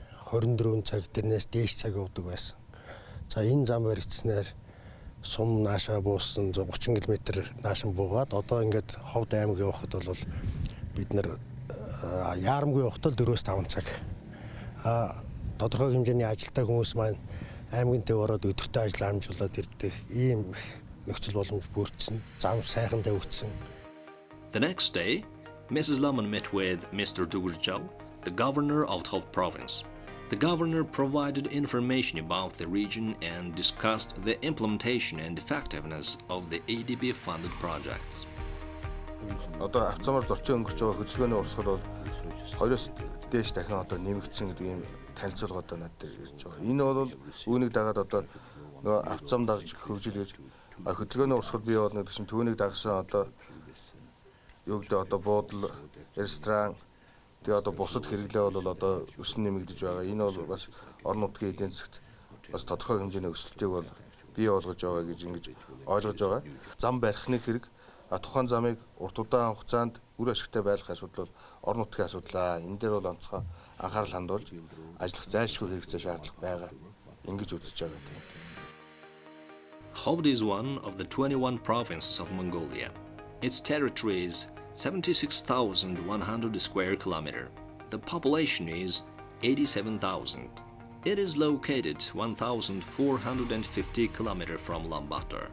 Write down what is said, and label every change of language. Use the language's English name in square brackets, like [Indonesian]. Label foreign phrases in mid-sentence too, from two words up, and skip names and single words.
[Mongolian] 24 цаг дэрнээс дээш цаг явдаг байсан. За энэ зам баригдсанаар сум наашаа буусан 130 км наашин буугаад одоо ингээд Кhovд аймаг явахад бол бид нар яарамгүй явахад 4-5 цаг. Тодорхой хэмжээний ажилтаа хүмүүс маань аймгийн төв ороод өдөртөө ажил амжуулаад ирдэг ийм нөхцөл боломж бүрдсэн. Зам сайхан тавигдсан. [English] The next day, Mrs. Lamon met with Mr. Dugurjau, the governor of Khovd province. The governor provided information about the region and discussed the implementation and effectiveness of the ADB funded projects. [Mongolian] Одоо авцамаар зорчин өнгөрч байгаа хөдөлгөөний урсгал бол 2-оос дээш дахин одоо нэмэгдсэн гэдэг ийм танилцуулга одоо надад ирж байгаа. Энэ бол үүнийг дагаад одоо нөгөө авцам дагж хөгжил гэж хөдөлгөөний урсгал бий болно гэдэг чинь түүнийг дагсан одоо юу гэдэг одоо буудал, ресторан тэгээ одоо бусад хэрэглээ бол одоо өсөн нэмэгдэж байгаа. Энэ бол бас орон нутгийн эдийн засгт бас тодорхой хэмжээний өсөлтийг бол бий болгож байгаа гэж ингэж ойлгож байгаа. Зам барихны хэрэг тухайн замыг урт удаан хугацаанд үр ашигтай байлгах асуудал бол орон нутгийн асуудал. Энэ дээр бол онцгой анхаарал хандуулж ажиллах зайлшгүй хэрэгцээ шаардлага байгаа. Ингэж үзэж байгаа тийм. [English] Khovd is one of the 21 provinces of Mongolia. Its territory is 76,100 square kilometer. The population is 87,000. It is located 1,450 kilometers from Ulaanbaatar.